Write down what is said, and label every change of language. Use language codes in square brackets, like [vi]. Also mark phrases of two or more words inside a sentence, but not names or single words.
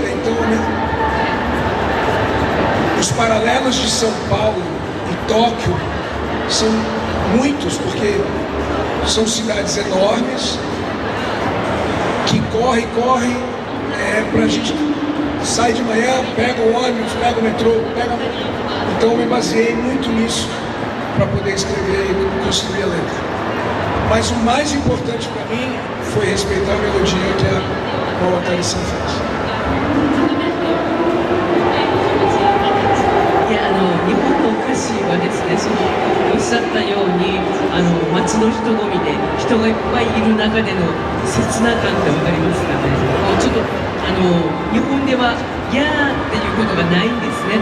[pt] Então, os paralelos de São Paulo e Tóquio são muitos, porque são cidades enormes que corre, pra gente sai de manhã, pega o ônibus, pega o metrô, Então eu me baseei muito nisso para poder escrever e construir a letra. Mas o mais importante para mim foi respeitar a melodia que a Mawatari-san fez. [ja] 日本の歌詞はですね、おっしゃったように街の人混みで人がいっぱいいる中での切な感って分かりますかね。ちょっと日本では「やー」っていうことがないんですね。